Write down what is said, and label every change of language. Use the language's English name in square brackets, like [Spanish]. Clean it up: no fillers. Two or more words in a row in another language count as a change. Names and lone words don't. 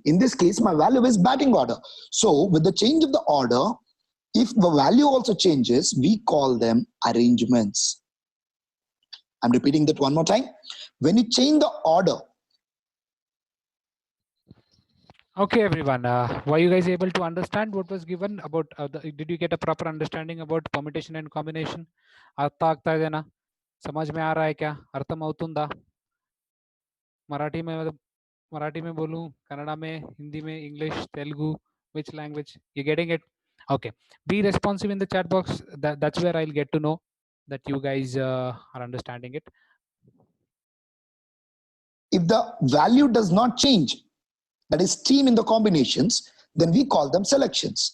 [English] In this case, my value is batting order. So with the change of the order, if the value also changes, we call them arrangements. I'm repeating that one more time. When you change the order. Okay, everyone. Were you guys able to understand what was given about? Did you get a proper understanding about permutation and combination? [Kannada] अर्थ ಆಗ್ತಾ ಇದೆನಾ? [Hindi] समझ में आ रहा है क्या? [Telugu] అర్థం అవుతుందా? [Hindi] मराठी में बोलूं, कन्नड़ा में, हिंदी में, इंग्लिश, तेलुगु, [English] which language? You getting it? Okay. Be responsive in the chat box. That's where I'll get to know that you guys are understanding it. If the value does not change, that is team in the combinations, then we call them selections.